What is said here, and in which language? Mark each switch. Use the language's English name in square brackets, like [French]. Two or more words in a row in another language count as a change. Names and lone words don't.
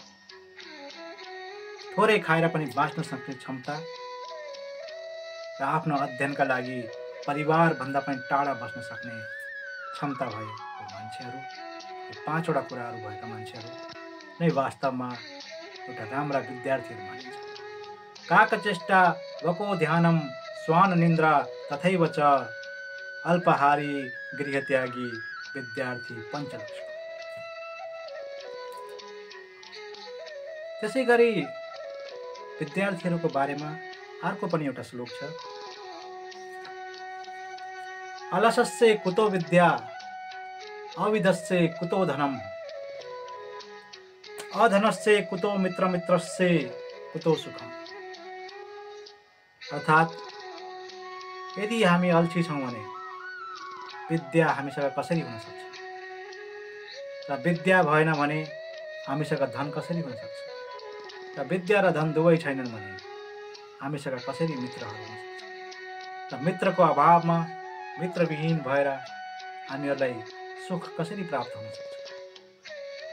[Nepali] थोरै खाएर पनि बाँच्न सक्ने क्षमता र आफ्नो अध्ययनका लागि परिवारभन्दा पनि टाढा बस्न सक्ने क्षमता भएको मान्छेहरू, यो 5 कुराहरू भएका मान्छेहरू नै वास्तवमा एउटा राम्रा विद्यार्थीहरू मानिन्छ। [Sanskrit] काकचेष्टा वको ध्यानम स्वान निन्द्रा तथैव च अल्पाहारी गृहत्यागी विद्यार्थी पंचलक्षण। [Nepali] त्यसै गरी विद्यार्थीहरूको बारेमा अर्को पनि एउटा श्लोक छ। [Sanskrit] अलसस्य कुतो विद्या अविदस्य कुतो धनम अधनस्य कुतो मित्रस्य कुतो सुखम। [Nepali] अर्थात् यदि हामी अल्छी छौं भने विद्या हामीसँग कसरी हुन सक्छ र विद्या भएन भने हामीसँग धन कसरी हुन सक्छ र विद्या र धन दुवै छैनन् भने हामीसँग कसरी मित्रहरू हुन सक्छ र मित्रको अभावमा मित्रविहीन भएर हामीहरूलाई सुख कसरी प्राप्त हुन सक्छ।